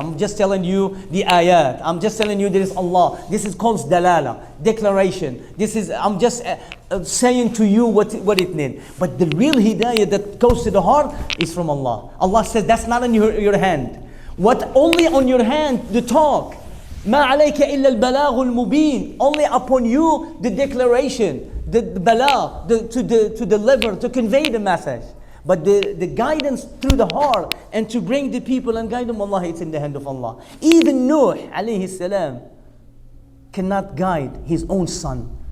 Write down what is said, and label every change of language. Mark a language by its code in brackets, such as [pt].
[en] I'm just telling you the ayat. I'm just telling you there is Allah. This is called dalala, declaration. This is, I'm just saying to you what it means. But the real hidayah that goes to the heart is from Allah. Allah says that's not in your hand. What only on your hand, the talk. [ar] ما عليك إلا البلاغ المبين. [en] Only upon you the declaration, the balagh, to deliver, to convey the message. But the guidance through the heart and to bring the people and guide them, Allah, it's in the hand of Allah. Even Noor alayhi salam cannot guide his own son.